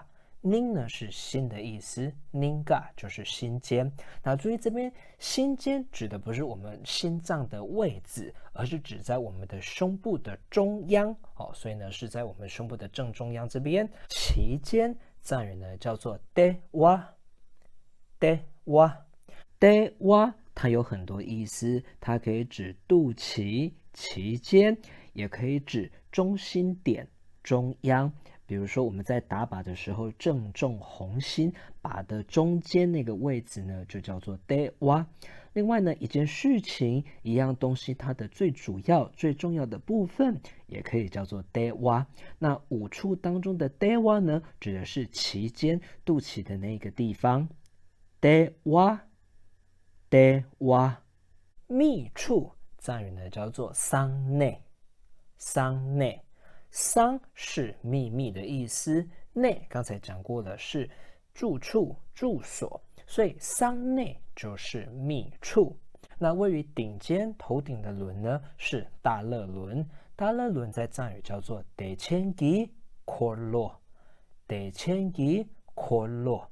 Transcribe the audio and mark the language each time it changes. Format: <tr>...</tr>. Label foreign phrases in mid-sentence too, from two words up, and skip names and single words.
<zh>宁呢是心的意思，宁嘎就是心尖。那注意这边心尖指的不是我们心脏的位置，而是指在我们的胸部的中央所以呢是在我们胸部的正中央这边。脐尖，藏语呢叫做 de wa， de wa， de wa 它有很多意思，它可以指肚脐、脐尖，也可以指中心点、中央。比如说我们在打靶的时候正中红心，靶的中间那个位置呢就叫做 de wa。另外呢，一件事情、一样东西它的最主要、最重要的部分也可以叫做 de wa。那五处当中的 de wa 呢，指的是脐尖、肚脐的那个地方。de wa， de wa。密处，藏语呢叫做桑内，桑内。桑是秘密的意思，内刚才讲过了是住处、住所，所以桑内就是密处。那位于顶尖、头顶的轮呢是大乐轮，大乐轮在藏语叫做得千吉阔洛，得千吉阔洛。</zh>